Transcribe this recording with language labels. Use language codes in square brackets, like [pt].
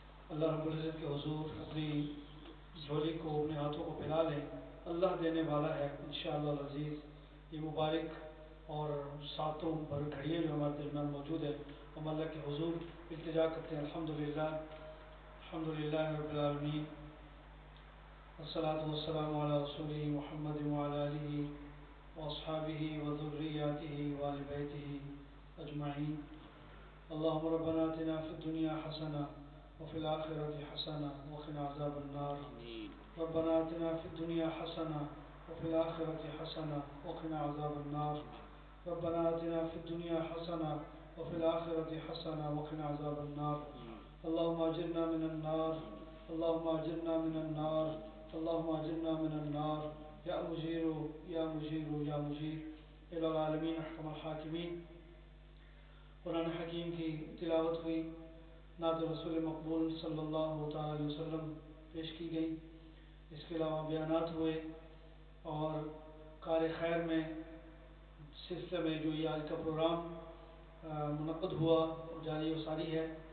[ur] اللہ رب العزت کے حضور اپنی جھولی کو، اپنے ہاتھوں کو پھیلا لیں. اللہ دینے والا ہے انشاءاللہ العزیز. یہ مبارک اور ساتوں بھر گھڑیاں جو ہمارے درمیان موجود ہیں، ہم اللہ کے حضور التجا کرتے ہیں. [ar] الحمدللہ الحمدللہ رب العالمین. والصلاة والسلام على رسوله محمد وعلى آله وأصحابه وذرياته وآل بيته أجمعين. اللهم ربنا آتنا في الدنيا حسنة وفي الآخرة حسنة وقنا عذاب النار. ربنا آتنا في الدنيا حسنة وفي الآخرة حسنة وقنا عذاب النار. ربنا آتنا في الدنيا حسنة وفي الآخرة حسنة وقنا عذاب النار. اللهم أجرنا من النار، اللهم أجرنا من النار، اللهم أجرنا من النار. يا مجير يا مجير يا مجير. إلى العالمين أحكم الحاكمين. [ur] قرآن حکیم کی تلاوت ہوئی، نعت رسول مقبول صلی اللہ تعالی علیہ وسلم پیش کی گئی. اس کے علاوہ بیانات ہوئے اور کار خیر میں سلسلے میں جو یہ آج کا پروگرام منعقد ہوا اور جاری و ساری ہے.